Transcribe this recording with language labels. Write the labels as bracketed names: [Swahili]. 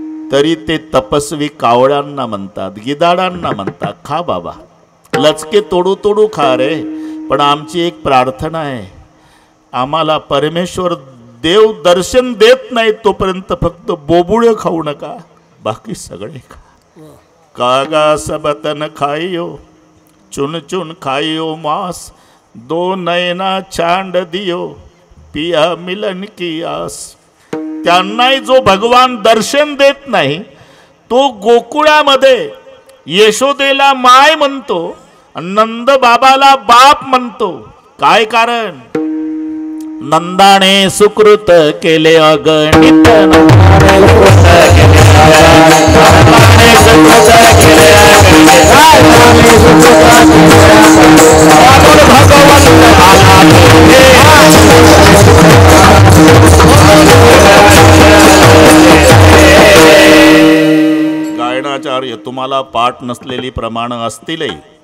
[Marathi] तरी ते तपस्वी कावळ्यांना म्हणतात, गिधाडांना म्हणतात, खा बाबा, लचके तोडू तोडू खा रे. पण आमची एक प्रार्थना आहे, आम्हाला परमेश्वर देव दर्शन देत नाही तोपर्यंत फक्त बोबुळे खाऊ नका, बाकी सगळे खा. [Hindi] कागा सबतन खाइयो, चुन चुन खाइयो मांस, दो नैना छांड दियो, पिया मिलन की आस. [Marathi] त्यांनाही जो भगवान दर्शन देत नाही तो गोकुळामध्ये यशोदेला माय म्हणतो, नंद बाबाला बाप म्हणतो. काय कारण? नंदाने सुकृत केले अगणित, गायनाचार्य तुम्हाला पाठ नसलेली प्रमाणं असतीलही,